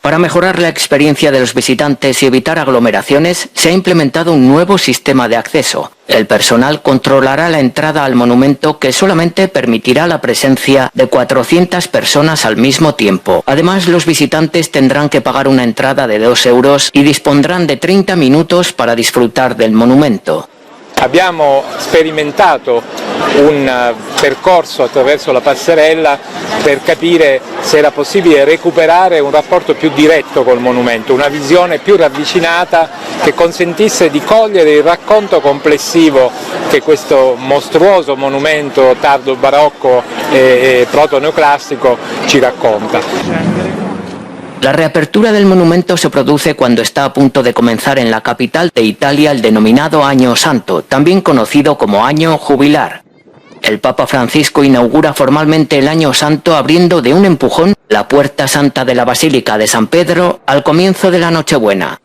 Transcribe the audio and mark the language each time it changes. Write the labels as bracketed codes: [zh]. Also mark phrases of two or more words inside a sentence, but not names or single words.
[es] Para mejorar la experiencia de los visitantes y evitar aglomeraciones, se ha implementado un nuevo sistema de acceso. El personal controlará la entrada al monumento, que solamente permitirá la presencia de 400 personas al mismo tiempo. Además, los visitantes tendrán que pagar una entrada de 2 euros y dispondrán de 30 minutos para disfrutar del monumento. [it] Abbiamo sperimentato un percorso attraverso la passerella per capire se era possibile recuperare un rapporto più diretto col monumento, una visione più ravvicinata che consentisse di cogliere il racconto complessivo che questo mostruoso monumento tardo barocco e proto-neoclassico ci racconta. [es] La reapertura del monumento se produce cuando está a punto de comenzar en la capital de Italia el denominado Año Santo, también conocido como Año Jubilar. El Papa Francisco inaugura formalmente el Año Santo abriendo de un empujón la Puerta Santa de la Basílica de San Pedro al comienzo de la Nochebuena.